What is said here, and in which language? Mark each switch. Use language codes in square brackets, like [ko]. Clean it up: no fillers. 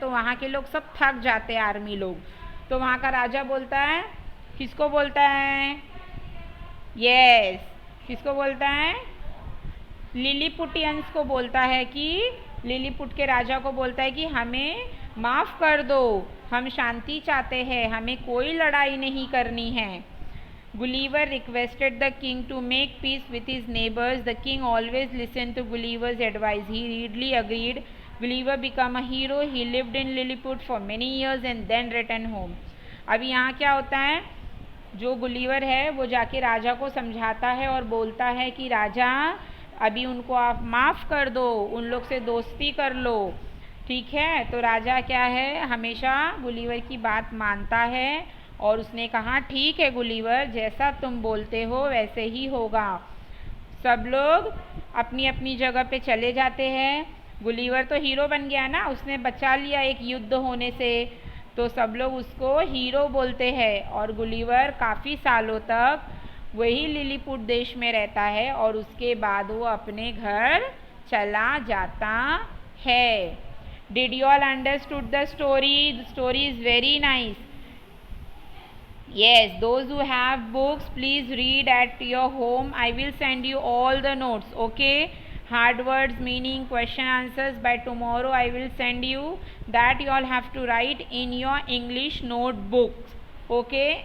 [hi] तो वहाँ के लोग सब थक जाते हैं, आर्मी लोग। तो वहाँ का राजा बोलता है, किसको बोलता है, यस, किसको बोलता है, लिलीपुटियंस को बोलता है कि लिलीपुट के राजा को बोलता है कि हमें माफ़ कर दो, हम शांति चाहते हैं, हमें कोई लड़ाई नहीं करनी है। [en] Gulliver requested the king to make peace with his neighbors. The king always listened to Gulliver's advice. He readily agreed. Gulliver became a hero. He lived in Lilliput for many years and then returned home. [hi] अभी यहाँ क्या होता है, जो Gulliver है वो जाके राजा को समझाता है और बोलता है कि राजा, अभी उनको आप माफ़ कर दो, उन लोग से दोस्ती कर लो, ठीक है। तो राजा क्या है, हमेशा गुलीवर की बात मानता है और उसने कहा, ठीक है गुलीवर, जैसा तुम बोलते हो वैसे ही होगा। सब लोग अपनी अपनी जगह पे चले जाते हैं। गुलीवर तो हीरो बन गया ना, उसने बचा लिया एक युद्ध होने से, तो सब लोग उसको हीरो बोलते हैं। और गुलीवर काफ़ी सालों तक वही लिलीपुट देश में रहता है और उसके बाद वो अपने घर चला जाता है। [en] Did you all understood the story? The story is very nice. Yes, those who have books, please read at your home. I will send you all the notes, okay? Hard words, meaning, question answers. By tomorrow I will send you that you all have to write in your English notebooks, okay?